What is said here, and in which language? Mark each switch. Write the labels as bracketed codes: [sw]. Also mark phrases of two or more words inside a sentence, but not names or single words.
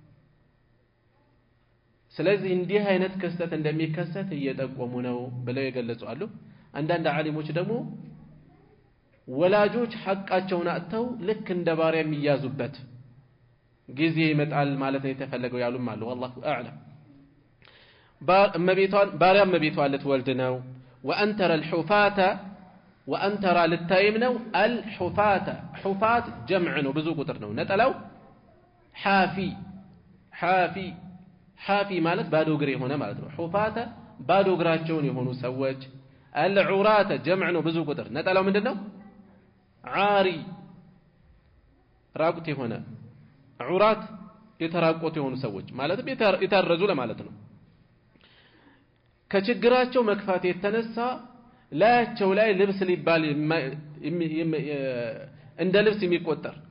[am] ስለዚህ እንዲህ አይነት ክስተት እንደሚከሰት እየጠቆሙ ነው ብለው ይገልጹ አሉ አንዳንድ ዓሊሞች ደግሞ ወላጆች ሐቃቸውን አጥተው ልክ እንደ ባሪያ የሚያዙበት ጊዜ ይመጣል ማለት ነው የተፈለገው ያሉም አሉ [ar] والله اعلم [am] ባሪያ እመቤቷን ልትወልድ ነው [ar] وانتر الحفاة وانتر للتايم [am] ነው [ar] الحفاة حفاة جمع [am] ነው ብዙ ቁጥር ነው ነጠላው حافي ማለት ባዶ እግር የሆነ ማለት ነው حفاة ባዶ እግራቸውን የሆኑ ሰዎች [ar] العراة جمع [am] ነው ብዙ ቁጥር ነጠላው ምንድነው عاري ራቁት የሆነ عرات የተራቆቱ የሆኑ ሰዎች ማለት የታረዙ ለማለት ነው ከችግራቸው መክፋት የተነሳ ላያቸው ላይ ልብስ ሊባል እንደ ልብስ የሚቆጠር